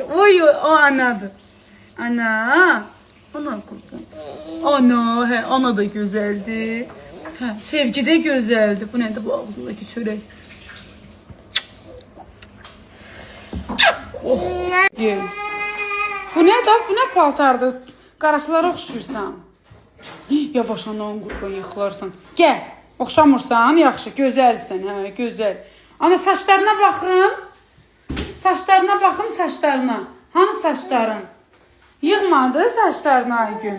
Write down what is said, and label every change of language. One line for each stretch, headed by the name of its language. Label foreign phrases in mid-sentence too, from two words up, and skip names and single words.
Turkish: Oy oy o anadır. Ana. Ana kurban. Ana he ana da güzeldi. He, sevgi de güzeldi. Bu nedir bu ağzındaki çörek? Oh. Ye. Bu ne das?
Azerbaijani: Bu ne paltardır? Qarasılara oxşursan. Yavaş anam qurban yıxılarsan. Gəl. Oxşamırsan, yaxşı, gözəlsən, hə, gözəl. Ana saçlarına baxın. Saçlarına baxın, saçlarına. Hanı saçların? Yığmadı saçlarını Aygün.